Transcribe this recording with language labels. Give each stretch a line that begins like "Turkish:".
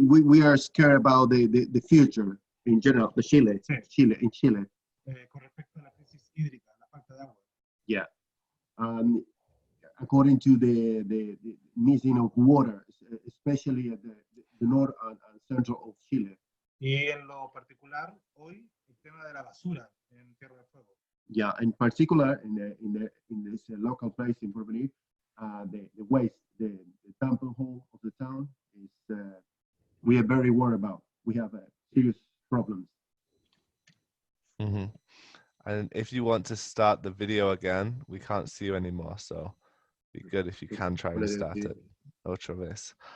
English: We are scared about the future in general, the Chile,
Spanish: Sí.
English: in Chile.
Spanish: Con respecto a la crisis hídrica, la falta de agua.
English: Yeah. According to the missing of water, especially at the north and central of Chile.
Spanish: Y en lo particular, hoy, el tema de la basura en Tierra del Fuego.
English: Yeah, in particular, in this local place in Porvenir, the waste, the dumping hole of the town is we are very worried about. We have serious problems. Mm-hmm. And if you want to start the video again, we can't see you anymore, so be good if you can try and start it.
Spanish: Otra vez.